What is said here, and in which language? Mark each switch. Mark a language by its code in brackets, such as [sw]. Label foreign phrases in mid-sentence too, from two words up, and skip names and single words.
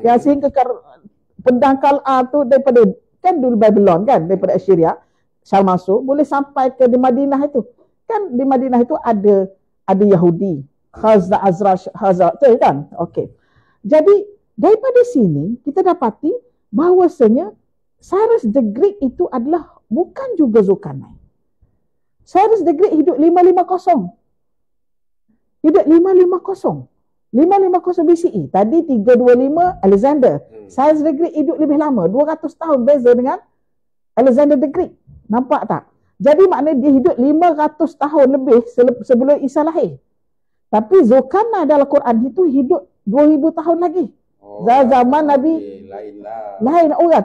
[ms] Yang sehingga pedang Kal'a tu daripada, kan dulu Babylon kan, daripada Assyria, Syal masuk, boleh sampai ke di Madinah itu. Kan di Madinah itu ada Yahudi, Khazraj tu kan? Okey. Jadi daripada sini kita dapati bahawasanya Cyrus the Great itu adalah bukan juga Zulkarnain. Cyrus the Great hidup 550. Hidup 550. 550 BCE. Tadi 325 Alexander. Cyrus the Great hidup lebih lama. 200 tahun beza dengan Alexander the Great. Nampak tak? Jadi maknanya dia hidup 500 tahun lebih sebelum Isa lahir. Tapi Zulkarnain dalam Quran itu hidup 2000 tahun lagi. Zaman Nabi lain orang.